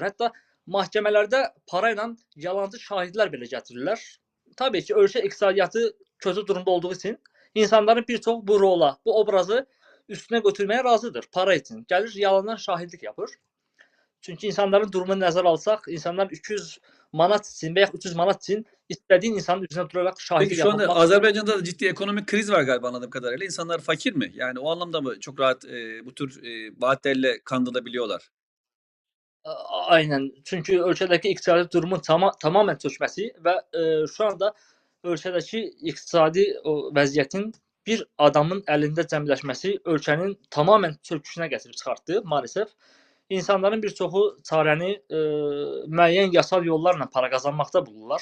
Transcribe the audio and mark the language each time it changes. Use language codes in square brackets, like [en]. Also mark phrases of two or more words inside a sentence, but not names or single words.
[az] Hətta məhkəmələrdə para ilə yalancı şahidlər belə gətirirlər. Tabii ki, ölkə iqtisadiyyatı kötü durumda olduğu üçün insanların bir çox bu rola, bu obrazı üstünə götürməyə razıdır para için. Gəlir yalandan şahidlik yapır. Çünki insanların durumunu nəzərə alsaq, insanlar 200 manat için veya 300 manat için [tr] istediğin insanın üzerine durarak şahitlik Peki şu anda yapmak. Azerbaycan'da da ciddi ekonomik kriz var galiba anladığım kadarıyla. İnsanlar fakir mi? Yani o anlamda mı çok rahat bu tür vaatlerle kandırılabiliyorlar? Aynen. [az] Çünki ölkədəki iqtisadi durumun tamamən çökməsi və şu anda ölkədəki iqtisadi vəziyyətin bir adamın əlində cəmləşməsi ölkənin tamamən çöküşünə gətirib çıxartdı maalesef. İnsanların bir çoxu çarəni müəyyən yasal yollarla para qazanmaqda bulurlar.